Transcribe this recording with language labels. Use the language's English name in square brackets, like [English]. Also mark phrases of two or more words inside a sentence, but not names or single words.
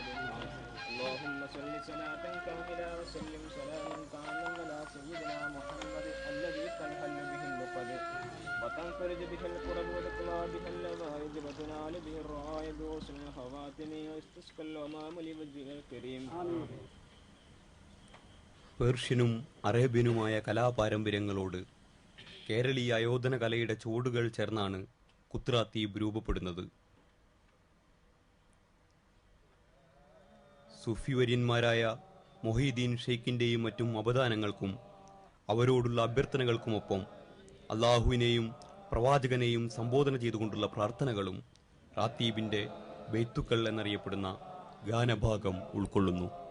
[Arabic] اللهم صل صلاة كاملة وسلم سلاما كاملا على سيدنا محمد الذي تنحل به النقد وتنفرج به الكرب وتقلع به اللوائد وتنال به الرعايب وحسن الخواتم ويستسقى الغمام لوجهه الكريم. [Malayalam] പേർഷ്യനും അറേബ്യനുമായ കലാപാരമ്പര്യങ്ങളോട് കേരളീയ ആയോധന കലയുടെ ചുവടുകൾ ചേർന്നാണ് കുത്രാത്തീബ് രൂപപ്പെടുന്നത്. സൂഫിവര്യന്മാരായ മൊഹീദ്ദീൻ ഷെയ്ഖിൻ്റെയും മറ്റും അവദാനങ്ങൾക്കും അവരോടുള്ള അഭ്യർത്ഥനകൾക്കുമൊപ്പം അള്ളാഹുവിനെയും പ്രവാചകനെയും സംബോധന ചെയ്തുകൊണ്ടുള്ള പ്രാർത്ഥനകളും റാത്തീബിൻ്റെ ബെയ്ത്തുക്കൾ എന്നറിയപ്പെടുന്ന ഗാനഭാഗം ഉൾക്കൊള്ളുന്നു.